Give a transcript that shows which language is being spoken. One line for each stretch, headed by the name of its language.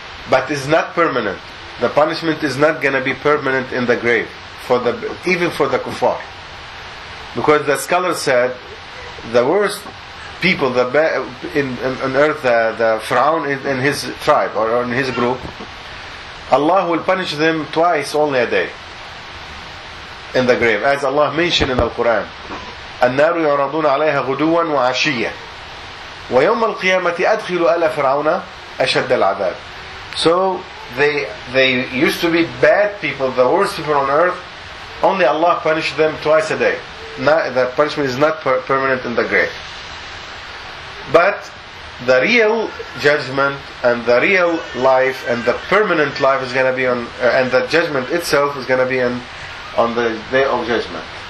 English: But it's not permanent. The punishment is not going to be permanent in the grave, even for the kuffar. Because the scholar said, the worst people, the in earth, the Pharaoh in his tribe or in his group, Allah will punish them twice only a day in the grave, as Allah mentioned in the Quran.
Arabic: النار يعرضون عليها غدوا وعشية ويوم القيامة أدخل آل فرعون أشد العذاب.
English: So they used to be bad people, the worst people on earth. Only Allah punished them twice a day. Not, the punishment is not permanent in the grave. But the real judgment and the real life and the permanent life is going to be on, and the judgment itself is going to be on the day of judgment.